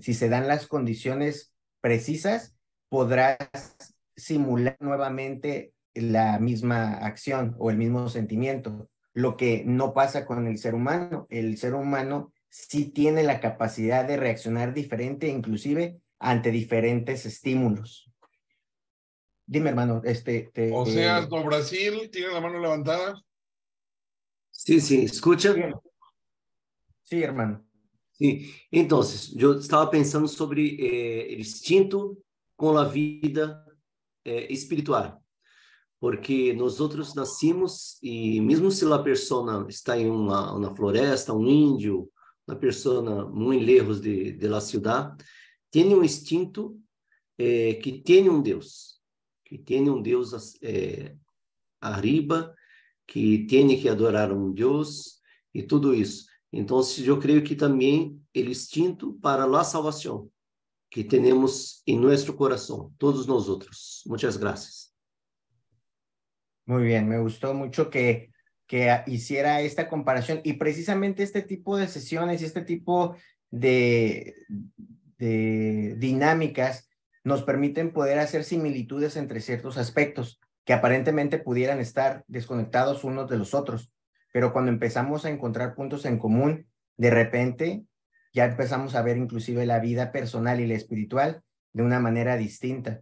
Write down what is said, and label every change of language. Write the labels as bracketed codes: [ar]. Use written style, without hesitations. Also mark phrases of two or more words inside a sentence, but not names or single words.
[es] Si se dan las condiciones precisas, podrás simular nuevamente la misma acción o el mismo sentimiento, lo que no pasa con el ser humano. El ser humano sí tiene la capacidad de reaccionar diferente, inclusive ante diferentes estímulos. Dime, hermano, Oseas do Brasil, tiene la mano levantada. [pt] Sim, sim, escuta. [es] Sí, hermano. [pt] Sim. Então, eu estava pensando sobre instinto com a vida espiritual, porque nós outros nascimos e mesmo se a pessoa está em uma floresta, um índio, uma pessoa muito [es] lejos de la ciudad, [pt] tem um instinto que tem um Deus, arriba, que tem que adorar um Deus e tudo isso. Então, eu creio que também o instinto para a salvação que temos em nosso coração, todos nós outros. Muitas graças. [es] Muy bien, me gustó mucho que hiciera esta comparación, y precisamente este tipo de sesiones y este tipo de, de dinámicas nos permiten poder hacer similitudes entre ciertos aspectos que aparentemente pudieran estar desconectados unos de los otros, pero cuando empezamos a encontrar puntos en común, de repente ya empezamos a ver inclusive la vida personal y la espiritual de una manera distinta.